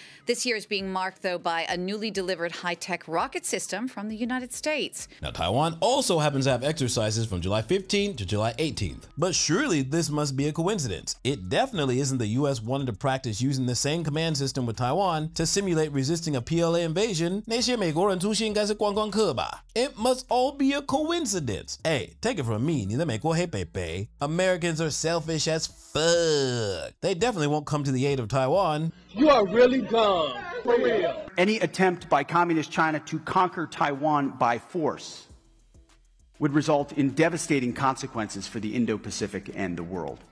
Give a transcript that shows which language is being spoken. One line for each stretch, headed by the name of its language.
English: This year is being marked, though, by a newly delivered high-tech rocket system from the United States. Now, Taiwan also happens to have exercises from July 15th to July 18th. But surely this must be a coincidence. It definitely isn't the US wanting to practice using the same command system with Taiwan to simulate resisting a PLA invasion.
Chinese: 那些美国人出现应该是观光客吧?
English: It must all be a coincidence. Hey, take it from me,
Chinese: 你的美国黑北北.
English: Americans are selfish as fuck. They definitely won't come to the aid of Taiwan. You are really dumb. For real. Any attempt by Communist China to conquer Taiwan by force would result in devastating consequences for the Indo-Pacific and the world.